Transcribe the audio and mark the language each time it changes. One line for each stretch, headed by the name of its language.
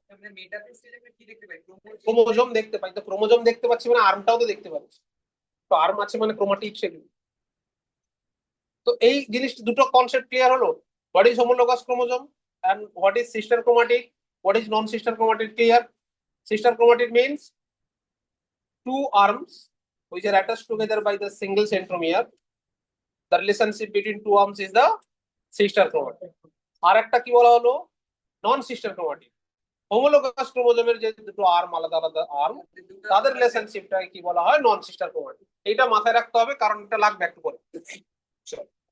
Bangla: মানে মেটাফেজ স্টেজে আমরা কি দেখতে পাই? ক্রোমোজোম দেখতে পাই, তো ক্রোমোজোম দেখতে পাচ্ছি মানে আর্মটাও তো দেখতে পাচ্ছি, তো আর্ম আছে মানে ক্রোমাটিড সেগুলো। তো এই জিনিসটা দুটো কনসেপ্ট ক্লিয়ার হলো,
English: What is homologous chromosome and what is sister chromatid, what is non sister chromatid.
Bangla: Clear?
English: Sister chromatid means two arms which are attached together by the single centromere. The relationship between two arms is the sister chromatid.
Bangla: আর একটা কি বলা হলো? নন sister chromatid. Homologous ক্রোমোজোমের যে দুটো arm, আলাদা আলাদা arm, তাদের রিলেশনশিপটাকে কি বলা হয়? নন সিস্টার ক্রোমাটিড। এইটা মাথায় রাখতে হবে, কারণ এটা লাগবে একটু পরে। চলো।